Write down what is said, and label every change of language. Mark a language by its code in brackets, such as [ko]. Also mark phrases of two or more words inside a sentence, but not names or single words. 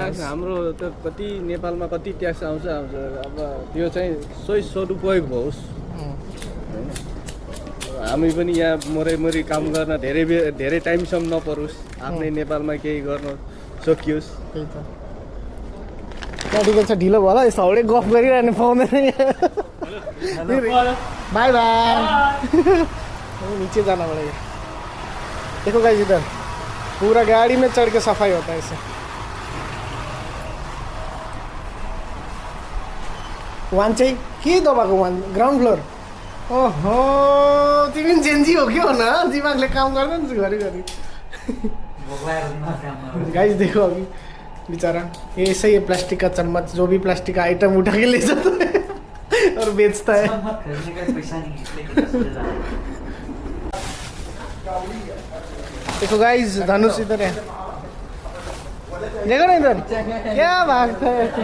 [ne] ट्याक्स हाम्रो त कति नेपालमा कति ट्याक्स आउँछ, अब त्यो चाहिँ सही सदुपयोग होस्, हामी पनि यहाँ मरै काम गर्न धेरै टाइमसम्म नपरोस्, आफ्नै नेपालमा केही गर्न सकियोस्। त्यही त मेडिकल छ ढिलो भयो होला, यस्तो हाउडे गफ गरिरहनु पाउँदैन। [en] bye bye. [hi] नीचे जाना पड़ेगा। देखो गाइस इधर पूरा गाड़ी में चढ़ के सफाई होता है इससे। [ne] वान चाहिँ के दबाएको वान [en] ground floor. [ne] ओहो तिमी पनि जेन्जी हो क्या हो न, दिमागले काम गर्दैन घरिघरि। [hi] गाइस देखो अभी बेचारा ऐसे ही प्लास्टिक का चम्मच, जो भी प्लास्टिक का आइटम उठा के ले जाता है और बेचता है। देखो गाइस धनुष इधर है, देखो ना इधर क्या भागता है।